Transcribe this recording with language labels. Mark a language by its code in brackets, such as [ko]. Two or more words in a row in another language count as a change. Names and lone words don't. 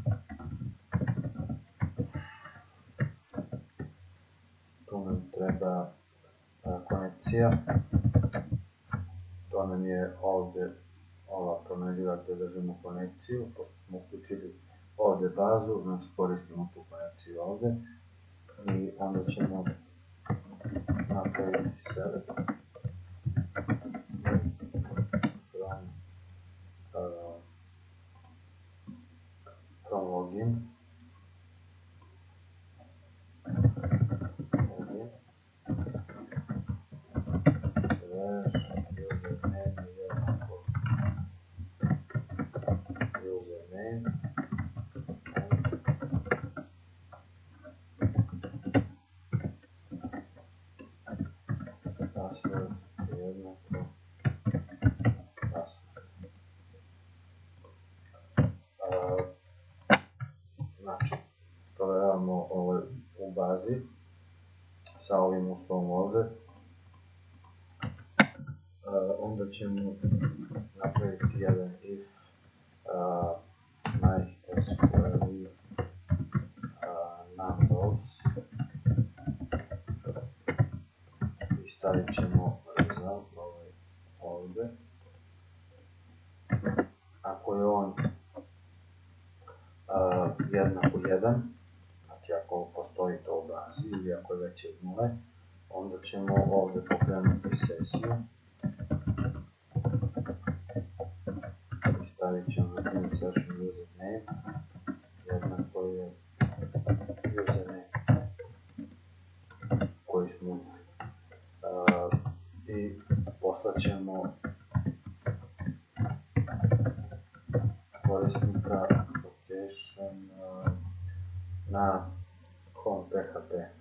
[bs] Tu nam treba konekcija. To nam je ovdje ova promenljiva gdje držimo konekciju. Pošto smo uključili ovdje bazu, znači koristimo tu konekciju ovdje. I onda ćemo napraviti [en] select from login. Username password jednako password. [bs] Znači, provjeravamo ovo u bazi sa ovim uslovom ovdje. Onda ćemo napraviti jedan [en] if MySQL numbers [bs] i stavit ćemo result ovdje. Ako je on jednako 1, znači ako postoji to u bazi ili ako je veće od 0, onda ćemo ovdje pokrenuti sesiju i stavit ćemo [en] in session username [bs] jednako je username koji smo uzeli. I poslat ćemo korisnika application na home.php.